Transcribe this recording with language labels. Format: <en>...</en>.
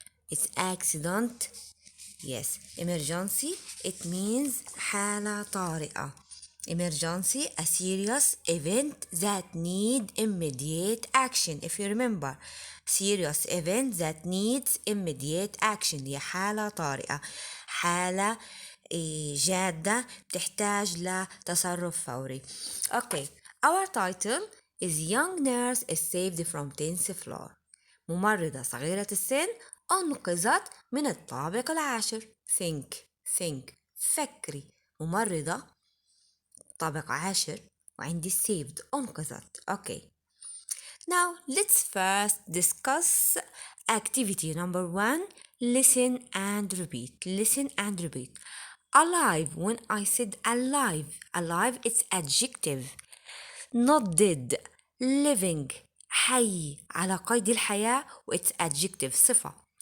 <en>It's accident. Yes, emergency, it means</en> <ar>حالة طارئة.</ar> <en>Emergency, a serious event that need immediate action. If you remember, serious event that needs immediate action</en> <ar>هي حالة طارئة. حالة جادة تحتاج لتصرف فوري.</ar> <en>Okay, our title is Young Nurse is saved from 10th floor.</en> <ar>ممرضة صغيرة السن أنقذت من الطابق العاشر.</ar> <en>think</en> <ar>فكري. ممرضة طابق عاشر وعندي</ar> <en>saved</en> <ar>أنقذت.</ar> <en>Okay. Now let's first discuss activity number 1. Listen and repeat. Listen and repeat. Alive. When I said alive it's adjective. Not dead. Living.</en> <ar>حي على قيد الحياة و</ar> <en>it's adjective</en> <ar>صفة.</ar>